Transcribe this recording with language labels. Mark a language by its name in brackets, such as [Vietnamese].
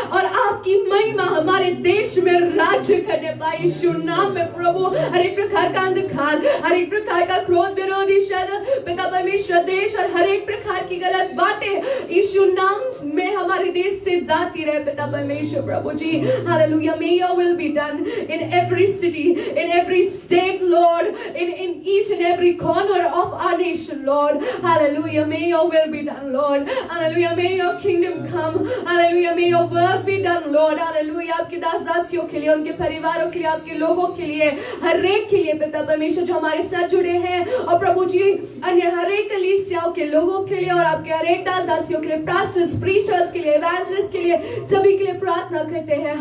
[Hindi] और आपकी महिमा हमारे देश में राज्य करने पाए यीशु नाम में प्रभु। हर एक प्रकार का अंधकार, हर एक प्रकार का क्रोध, विरोधी शब्द पिता परमेश्वर, देश और हर एक प्रकार की गलत बातें यीशु नाम में हमारे देश से जाती रहे पिता परमेश्वर। प्रभु जी hallelujah. [English] May your will be done in every city, in every state Lord, in each and every corner of our nation Lord. Hallelujah. May your will be done Lord. Hallelujah. May your kingdom come. Hallelujah. May your work be done Lord. Hallelujah. [Hindi] आपके दास दासियों के लिए, उनके परिवारों के लिए, आपके लोगों के लिए, हर एक के लिए पिता परमेश्वर जो हमारे साथ जुड़े हैं, और प्रभु जी अन्य हर एक कलीसियाओं के लोगों के लिए और आपके हर एक दास दासियों के लिए, पास्टर्स, प्रीचर्स के लिए, इवेंजलिस्ट के लिए, सभी के लिए प्रार्थना करते हैं।